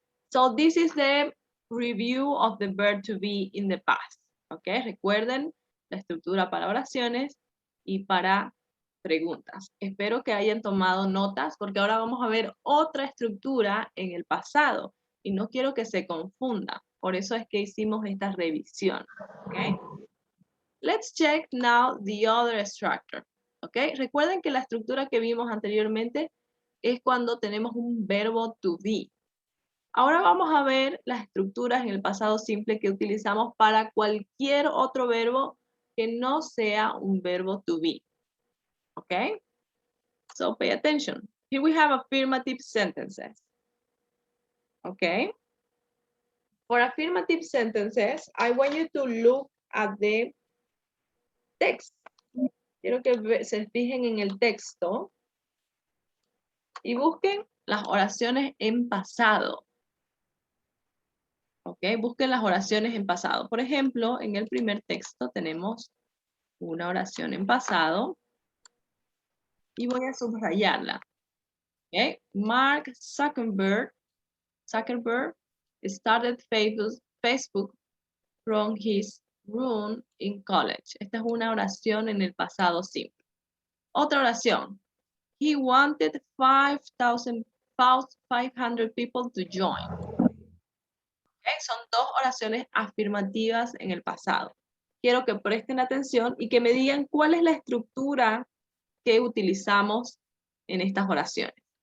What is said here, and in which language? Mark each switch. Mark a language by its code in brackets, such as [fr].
[en] So this is the review of the verb to be in the past. Okay. [es] Recuerden la estructura para oraciones y para preguntas. Espero que hayan tomado notas porque ahora vamos a ver otra estructura en el pasado y no quiero que se confunda. Por eso es que hicimos esta revisión. [en] Okay. Let's check now the other structure. Okay. [es] Recuerden que la estructura que vimos anteriormente es cuando tenemos un verbo to be. Ahora vamos a ver las estructuras en el pasado simple que utilizamos para cualquier otro verbo que no sea un verbo to be. [en] Okay? So pay attention. Here we have affirmative sentences. Okay? For affirmative sentences, I want you to look at the text. [es] Quiero que se fijen en el texto y busquen las oraciones en pasado. Ok, busquen las oraciones en pasado. Por ejemplo, en el primer texto tenemos una oración en pasado y voy a subrayarla. [en] Okay. Mark Zuckerberg started Facebook from his room in college. [es] Esta es una oración en el pasado simple. Otra oración. [en] He wanted 500 people to join. [es] Okay, son dos oraciones afirmativas en el pasado. Quiero que presten atención y que me digan cuál es la estructura que utilizamos en estas oraciones.